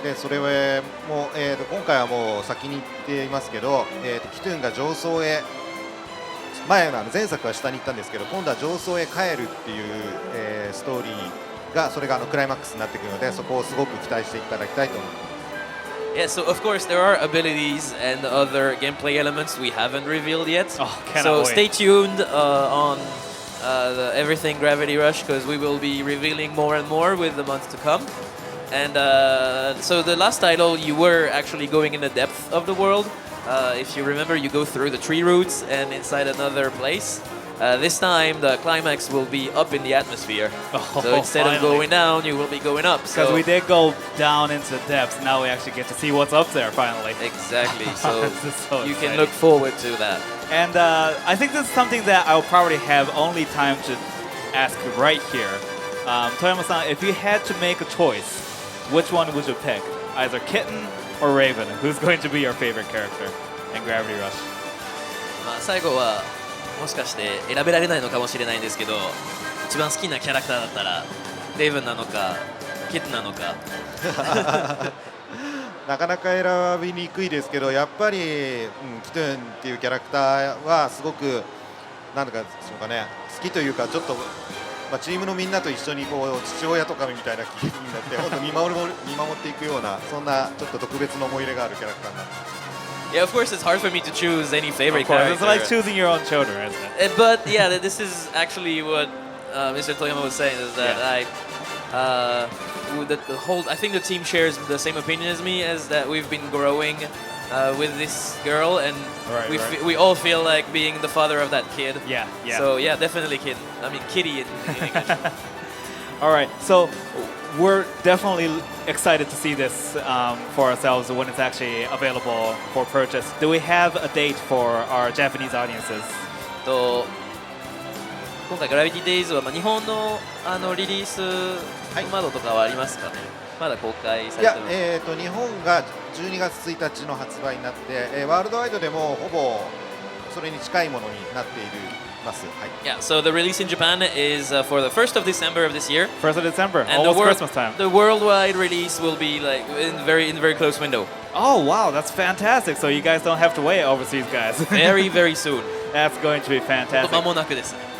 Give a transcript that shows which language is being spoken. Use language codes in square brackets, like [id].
[ja] でそれはもう、今回はもう先に言っていますけど、キトゥンが上層へ、前作は下に行ったんですけど、今度は上層へ帰るっていう、ストーリーが、それがクライマックスになってくるので、そこをすごく期待していただきたいと思います。 [en] Yeah, so of course there are abilities and other gameplay elements we haven't revealed yet. So stay tuned on the Everything Gravity Rush, because we will be revealing more and more with the months to come. And so the last title, you were actually going in the depth of the world. If you remember, you go through the tree roots and inside another place. This time, the climax will be up in the atmosphere. So instead of going down, you will be going up. Because we did go down into the depths, now we actually get to see what's up there finally. Exactly. So, so you can look forward to that. And I think this is something that I'll probably have only time to ask right here. Toyama-san, if you had to make a choice, which one would you pick? Either Kitten or Raven? Who's going to be your favorite character in Gravity Rush? [ja] 最後はもしかして選べられないのかもしれないんですけど、一番好きなキャラクターだったらレイブンなのかキットなのかなかなか選びにくいですけど、やっぱり、キトゥンっていうキャラクターはすごくなんだかでしょうかね、好きというか、ちょっと、チームのみんなと一緒に父親とかみたいな気分になって本当見守っていくような、そんなちょっと特別な思い入れがあるキャラクターになってます。 [en] Yeah, of course, it's hard for me to choose any favorite character. It's like choosing your own children, isn't it? But yeah, this is actually what Mr. Toyama was saying, is that I think the team shares the same opinion as me, as that we've been growing with this girl, and we all feel like being the father of that kid. Yeah. So yeah, definitely kid. I mean, kitty in English. All right, so we're definitely excited to see this for ourselves when it's actually available for purchase. Do we have a date for our Japanese audiences? [ja] 今回グラビティデイズは日本のリリース窓とかはありますかね？まだ公開されてます？いや、日本が12月1日の発売になって、ワールドワイドでもほぼそれに近いものになっています。はい。 [en] Yeah, so the release in Japan is for the 1st of December of this year. 1st of December, and almost Christmas time. The worldwide release will be like in very close window. Oh wow, that's fantastic! So you guys don't have to wait, overseas guys. very soon. That's going to be fantastic. [ja] 間もなくです。